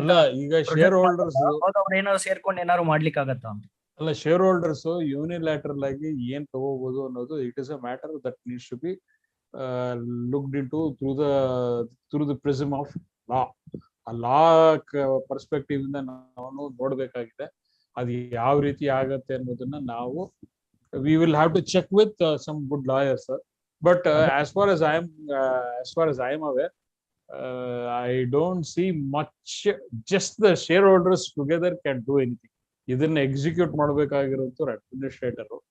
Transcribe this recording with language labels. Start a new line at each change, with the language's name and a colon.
Kannada: ಅಲ್ಲ, ಈಗ share holders ಅವ್ರು ಏನಾದ್ರು ಸೇರ್ಕೊಂಡು ಏನಾದ್ರು ಮಾಡ್ಲಿಕ್ಕೆ ಆಗತ್ತಾ ಅಂತ? ಅಲ್ಲ, ಶೇರ್ ಹೋಲ್ಡರ್ಸ್ ಯೂನಿಲ್ಯಾಟರಲ್ ಆಗಿ ಏನ್ ತಗೋಬಹುದು ಅನ್ನೋದು
English: It is a matter that needs to be looked in to through the prism of law.
Kannada: ಆ ಲಾ ಪರ್ಸ್ಪೆಕ್ಟಿವ್ ಇಂದ ನಾವು ನೋಡ್ಬೇಕಾಗಿದೆ. ಅದು ಯಾವ ರೀತಿ ಆಗತ್ತೆ ಅನ್ನೋದನ್ನ ನಾವು
English: we will have to check with some good lawyers, sir. But as far as I am aware, I don't see much. Just the shareholders together can do anything.
Kannada: ಇದನ್ನ ಎಕ್ಸಿಕ್ಯೂಟ್ ಮಾಡಬೇಕಾಗಿರೋದು ಅಡ್ಮಿನಿಸ್ಟ್ರೇಟರ್.